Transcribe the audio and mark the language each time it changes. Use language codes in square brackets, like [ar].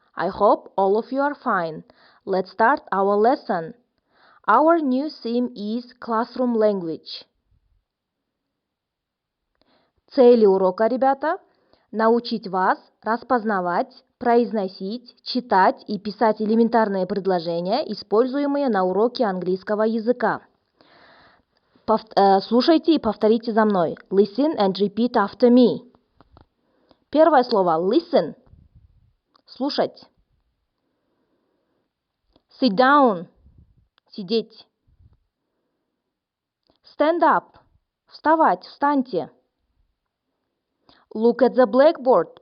[en] I hope all of you are fine. Let's start our lesson. Our new theme is classroom language. [ru] Цели урока, ребята, научить вас распознавать, произносить, читать и писать элементарные предложения, используемые на уроке английского языка. Слушайте и повторите за мной. [en] Listen and repeat after me. [ru] Первое слово listen. Слушать. [en] Sit down. [ru] Сидеть. [en] Stand up. [ru] Вставать, встаньте. [en] Look at the blackboard.